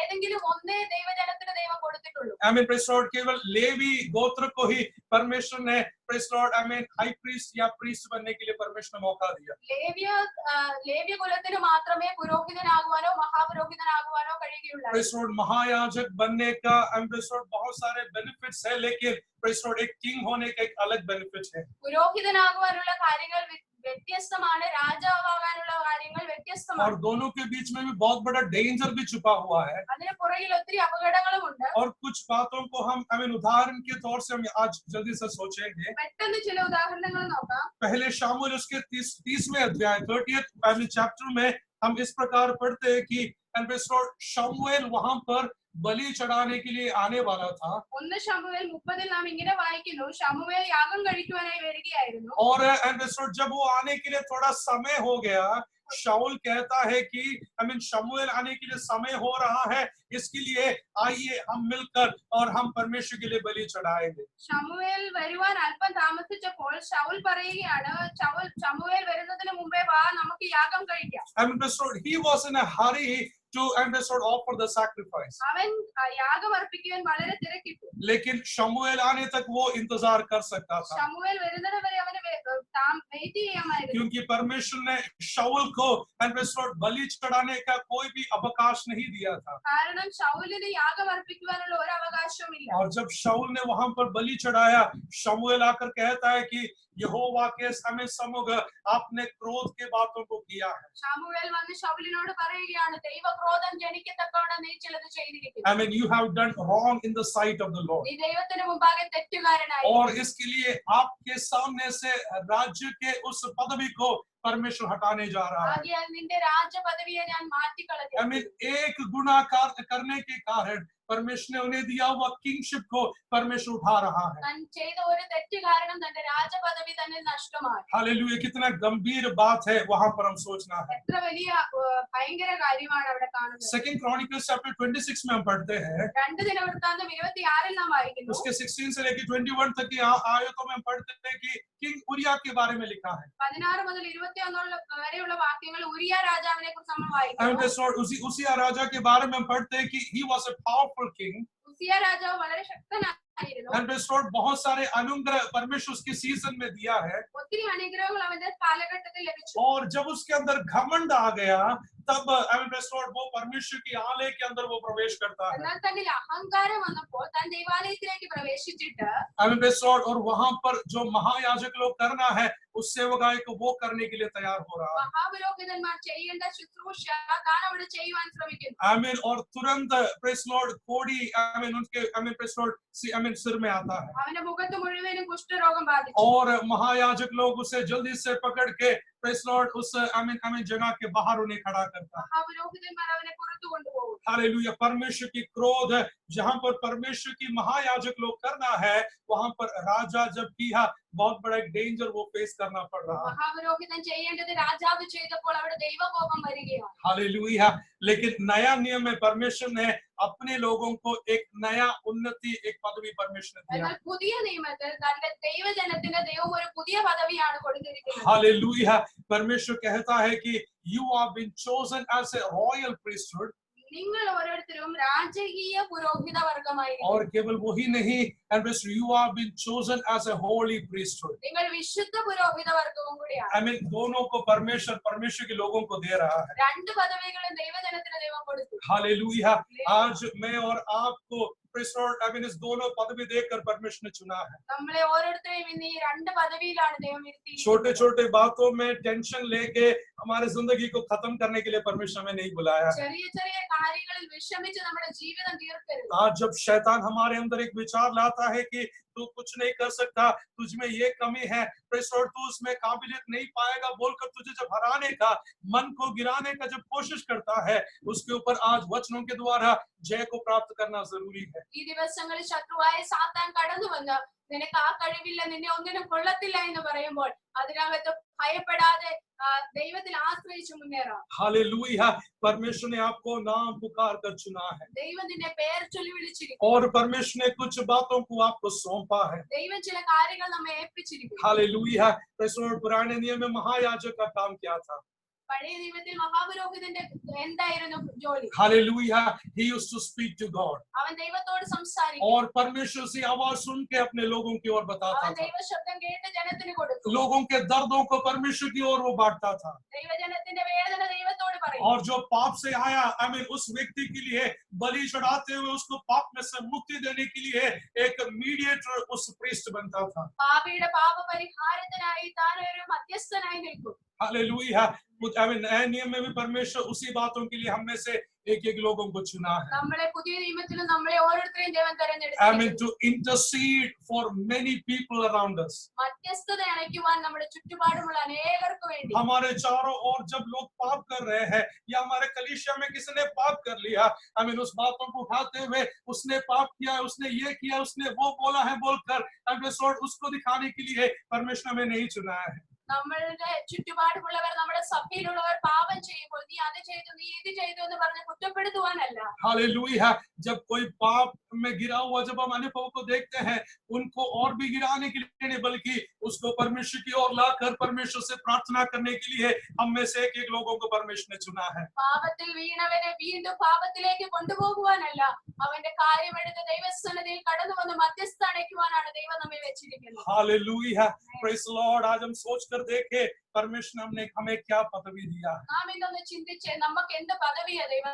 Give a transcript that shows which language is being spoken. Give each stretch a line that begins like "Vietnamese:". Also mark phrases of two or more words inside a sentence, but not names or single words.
Malayalam: ഏതെങ്കിലും ഒന്നേ ദൈവജനത്തിന് ദൈവം കൊടുത്തിട്ടുള്ളൂ.
English: praise Lord,
Hindi: केवल लेवी गोत्र को ही परमेश्वर ने
English: praise Lord, high priest
Hindi: या प्रीस्ट बनने के लिए परमेश्वर ने मौका दिया.
Malayalam: ലേവ്യ കുലത്തിന് മാത്രമേ പുരോഹിതനാകുവാനോ മഹാപുരോഹിതനാകുവാനോ കഴിയുകയുള്ളൂ.
English: praise Lord,
Hindi: महायाजक बनने का
English: praise Lord
Hindi: बहुत सारे बेनिफिट्स है, लेकिन
English: praise Lord,
Hindi: एक किंग होने का एक अलग बेनिफिट है.
Malayalam: പുരോഹിതനാകുവാനുള്ള കാര്യങ്ങൾ വ്യത്യസ്തമാണ്, രാജാവാകാനുള്ള കാര്യങ്ങൾ വ്യത്യസ്തമാണ്.
Hindi: और दोनों के बीच में भी बहुत बड़ा डेंजर भी छुपा हुआ है.
Malayalam: അതിന് പുറകിൽ ഒത്തിരി അപകടങ്ങളുമുണ്ട്.
Hindi: और कुछ बातों को हम उदाहरण के तौर से हम आज जल्दी से सोचेंगे.
Malayalam: പെട്ടെന്ന് ചില ഉദാഹരണങ്ങൾ നോക്കാം.
Hindi: पहले शामूएल उसके 30वें अध्याय 30th चैप्टर में हम इस प्रकार पढ़ते हैं कि शमूएल वहां पर बलि चढ़ाने के लिए आने वाला था.
Malayalam: 1 ശമൂവേൽ 30 നാം ഇങ്ങനെ വായിക്കുന്നു, ശമൂവേൽ യാഗം കഴിക്കുവാനായി വരികയായിരുന്നു.
Hindi: और जब वो आने के लिए थोड़ा समय हो गया, शाऊल कहता है कि शमूएल आने के लिए समय हो रहा है, इसके लिए आइए हम मिलकर और हम परमेश्वर के लिए बलि चढ़ाएंगे.
Malayalam: ശമൂവേൽ വരുവാൻ അല്പം താമസിച്ചപ്പോൾ ശൗൽ പറയുകയാണ്, ശമൂവേൽ വരുന്നതിന് മുമ്പേ വാ, നമുക്ക് യാഗം കഴിക്കാം.
English: He was in a hurry to offer the sacrifice.
Malayalam: അവൻ യാഗം അർപ്പിക്കുവാൻ വളരെ തിരക്കിട്ടു.
Hindi: लेकिन शमूएल आने तक वो इंतजार कर सकता था.
Malayalam: ശമൂവേൽ വരുന്നത് വരെ അവന് വെയിറ്റ് ചെയ്യാമായിരുന്നു.
Hindi: क्योंकि परमेश्वर ने शाऊल को बलि चढ़ाने का कोई भी अवकाश नहीं दिया था.
Malayalam: കാരണം ശൗലിന് യാഗം അർപ്പിക്കുവാനുള്ള ഒരു അവകാശവും ഇല്ല.
Hindi: और जब शाऊल ने वहां पर बलि चढ़ाया, शमूएल आकर कहता है कि यहोवा के सम्मुख आपने क्रोध के बातों को किया है.
Malayalam: ശമൂവേൽ വന്ന് ശൗലിനോട് പറയുകയാണ്, ദൈവക്രോധം ജനിക്കത്തക്കവണ്ണം നീ ചിലത് ചെയ്തിരിക്കുന്നു.
English: You have done wrong in the sight of the Lord.
Malayalam: നീ ദൈവത്തിന് മുമ്പാകെ തെറ്റുകാരനായി.
Hindi: और इसके लिए आपके सामने से राज्य के उस पदवी को परमेश्वर हटाने जा रहा है।
Malayalam: ആകയാൽ നിന്റെ രാജപദവിയെ ഞാൻ മാറ്റിക്കളഞ്ഞു.
English: I mean,
Hindi: एक गुनाह करने के कारण परमेश्वर ने उन्हें दिया हुआ किंगशिप को परमेश्वर उठा रहा है।
Malayalam: താൻ ചെയ്ത ഒരു തെറ്റ് കാരണം തന്റെ രാജപദവി തന്നെ നഷ്ടമായി.
Hindi: हालेलुया, कितना गंभीर बात है वहां पर हम सोचना है।
Malayalam: എത്ര വലിയ ഭയങ്കര കാര്യമാണ് അവിടെ കാണുന്നത്.
English: Second Chronicles Chapter
Hindi: 26 में हम पढ़ते हैं,
Malayalam: 2 ദിനവൃത്താന്തം 26 നാം വായിക്കുന്നു.
Hindi: उसके 16 से लेकर 21 तक की आयतों में हम पढ़ते हैं कि किंग उरिया के बारे में लिखा है।
Malayalam: 16 മുതൽ 21 വരെയുള്ള വാക്യങ്ങൾ ഉരിയ രാജാവിനെ കുറിച്ച് നമ്മൾ വായിക്കുന്നു.
Hindi: उसिया राजा के बारे में हम पढ़ते हैं कि
English: he was a powerful king,
Malayalam: ഉസിയ രാജാവ് വളരെ ശക്തനായിരുന്നു.
Hindi: and बहुत सारे अनुग्रह परमेश्वर उसके सीजन में दिया है।
Malayalam: ഒത്തിരി അനുഗ്രഹങ്ങൾ അവന്റെ കാലഘട്ടത്തിൽ ലഭിച്ചു.
Hindi: और जब उसके अंदर घमंड आ गया तब वो परमेश्वर की आलय के अंदर वो प्रवेश करता है।
Malayalam: എന്നാൽ തന്നിൽ അഹങ്കാരം വന്നപ്പോൾ താൻ ദൈവാലയത്തിലേക്ക് പ്രവേശിച്ചിട്ട്
Hindi: और वहां पर जो महायाजक लोग करना है उस सेवकाई को वो करने के लिए तैयार हो रहा है।
Malayalam: മഹാപുരോഹിതന്മാർ ചെയ്യേണ്ട ശുശ്രൂഷ താൻ അവിടെ ചെയ്യുവാൻ ശ്രമിക്കുന്നു.
Hindi: आमीन। और तुरंत
English: praise Lord
Hindi: कोड़ी उनके सिर में आता है
Malayalam: അവന്റെ മുഖത്ത് മുഴുവനും കുഷ്ഠരോഗം ബാധിച്ചു.
Hindi: और महायाजक लोग उसे जल्दी से पकड़ के
English: praise Lord
Hindi: उस जगह के बाहर उन्हें खड़ा करता है।
Malayalam: മഹാപുരോഹിതന്മാർ അവനെ പുറത്തു കൊണ്ടുപോകും.
Hindi: हालेलुया, परमेश्वर की क्रोध है जहां पर परमेश्वर की महायाजक लोग करना है वहां पर राजा जब किया बहुत बड़ा एक डेंजर वो फेस करना पड़ रहा है।
Malayalam: മഹാപുരോഹിതൻ ചെയ്യേണ്ടത് രാജാവ് ചെയ്തപ്പോൾ അവിടെ ദൈവകോപം വരികയാണ്.
Hindi: हालेलुया, लेकिन नया नियम में परमेश्वर ने अपने लोगों को एक नया उन्नति एक पदवी परमेश्वर ने दिया।
Malayalam: എന്നാൽ പുതിയ നിയമത്തിൽ തന്റെ ദൈവജനത്തിന് ദൈവം ഒരു പുതിയ പദവിയാണ് കൊടുത്തിരിക്കുന്നത്.
Hindi: हालेलुया, परमेश्वर कहता है कि
English: you have been chosen as a royal priesthood,
Malayalam: നിങ്ങൾ ഓരോരുത്തരും രാജകീയ പുരോഹിത വർഗമായിരിക്കും.
Hindi: और केवल वही नहीं,
English: and you have been chosen as a holy priesthood.
Malayalam: നിങ്ങൾ വിശുദ്ധ പുരോഹിത വർഗവും കൂടിയാണ്.
English: I mean,
Hindi: दोनों को परमेश्वर के लोगों को दे रहा है।
Malayalam: രണ്ട് പദവികളും ദൈവജനത്തിന് ദൈവം കൊടുത്തു.
Hindi: हालेलुया, आज मैं और आपको इस दोनों पदवी देकर परमेश्वर ने चुना है।
Malayalam: നമ്മളെ ഓരോരുത്തരെയും ഇന്ന് ഈ രണ്ട് പദവിയിലാണ് ദൈവം ഇരുത്തിയിരിക്കുന്നത്.
Hindi: छोटे छोटे बातों में टेंशन लेके हमारे जिंदगी को खत्म करने के लिए परमेश्वर हमें नहीं बुलाया।
Malayalam: ചെറിയ ചെറിയ കാര്യങ്ങളിൽ വിഷമിച്ച് നമ്മുടെ ജീവിതം തീർക്കരുത്.
Hindi: आज जब शैतान हमारे अंदर एक विचार लाता है कि तू कुछ नहीं कर सकता, तुझ में ये कमी है, तू उसमें काबिलियत नहीं पाएगा बोलकर तुझे जब हराने का, मन को गिराने का जब कोशिश करता है, उसके ऊपर आज वचनों के द्वारा जय को प्राप्त करना जरूरी है।
Malayalam: ഈ ദിവസങ്ങളിൽ ശത്രുവായ സാത്താൻ കടന്നു വന്ന് നിനക്ക് ആ കഴിവില്ല, നിന്നെ ഒന്നിനും കൊള്ളത്തില്ല എന്ന് പറയുമ്പോൾ അതിനകത്ത് ഭയപ്പെടാതെ ദൈവത്തിൽ ആശ്രയിച്ച് മുന്നേറാം.
Hindi: हालेलुया, परमेश्वर ने आपको नाम पुकार कर चुना है
Malayalam: ദൈവം നിന്നെ പേർ ചൊല്ലി വിളിച്ചിരിക്കുന്നു.
Hindi: और परमेश्वर ने कुछ बातों को आपको सौंपा है।
Malayalam: ദൈവം ചില കാര്യങ്ങൾ നമ്മെ ഏൽപ്പിച്ചിരിക്കുന്നു.
Hindi: हालेलुया, पुराने नियम में महायाजक का काम क्या था?
Malayalam: പഴയ നിയമത്തിൽ മഹാപുരോഹിതന്റെ എന്തായിരുന്നു ജോലി?
Hindi: हालेलुया,
English: he used to speak to God
Malayalam: അവൻ ദൈവത്തോട് സംസാരിക്കും.
Hindi: और परमेश्वर से आवाज सुन के अपने लोगों की ओर बताता
Malayalam: അവൻ
Hindi: था।
Malayalam: ദൈവ ശബ്ദം കേട്ട് ജനത്തിന് കൊടുത്തു.
Hindi: लोगों के दर्दों को परमेश्वर की ओर वो बांटता था
Malayalam: ദൈവജനത്തിന്റെ വേദന ദൈവത്തോട് പറയും.
Hindi: और जो पाप से आया उस व्यक्ति के लिए बलि चढ़ाते हुए उसको पाप में से मुक्ति देने के लिए एक मीडिएटर उस प्रीस्ट बनता था।
Malayalam: പാപിയുടെ പാപപരിഹാരത്തിനായി താൻ ഒരു മധ്യസ്ഥനായി നിൽക്കും.
Hindi: हालेलुया, नए नियम में भी परमेश्वर उसी बातों के लिए हम में से एक एक लोगों को चुना है।
Malayalam: നമ്മളെ പുതിയ നിയമത്തിലും നമ്മളെ ഓരോരുത്തരെയും ദൈവം തിരഞ്ഞെടുത്തു.
English: To intercede for many people around us.
Malayalam: മധ്യസ്ഥത അണയ്ക്കുവാൻ നമ്മുടെ ചുറ്റുപാടുമുള്ള അനേകർക്ക് വേണ്ടി.
Hindi: हमारे चारों ओर जब लोग पाप कर रहे हैं या हमारे कलीसिया में किसी ने पाप कर लिया, उस बातों को उठाते हुए उसने पाप किया, उसने ये किया, उसने वो बोला है बोलकर उसको दिखाने के लिए परमेश्वर हमें नहीं चुना है।
Malayalam: നമ്മളുടെ ചുറ്റുപാടുമുള്ളവർ നമ്മുടെ സഭയിലുള്ളവർ പാപം ചെയ്യുമ്പോൾ നീ അത് ചെയ്തു, നീ ഇത് ചെയ്തു എന്ന് പറഞ്ഞ് കുറ്റപ്പെടുത്തുവാനല്ല.
Hindi: हालेलुया, जब कोई पाप में गिरा हुआ जब हम अनुभव को देखते हैं, उनको और भी गिराने के लिए नहीं बल्कि उसको परमेश्वर की ओर लाकर परमेश्वर से प्रार्थना करने के लिए हम में से एक एक लोगों को परमेश्वर ने चुना है।
Malayalam: പാപത്തിൽ വീണവനെ വീണ്ടും പാപത്തിലേക്ക് കൊണ്ടുപോകുവാനല്ല, അവന്റെ കാര്യമെടുത്ത് ദൈവസന്നിധിയിൽ കടന്നു വന്ന് മധ്യസ്ഥ അണയ്ക്കുവാനാണ് ദൈവം നമ്മെ വെച്ചിരിക്കുന്നത്.
English: Hallelujah, praise the Lord.
Hindi: आज हम सोच कर देखे परमेश्वर ने हमें क्या पदवी दिया है।
Malayalam: നാം ഇതൊന്ന് ചിന്തിച്ച് നമുക്ക് എന്ത് പദവിയാ ദൈവം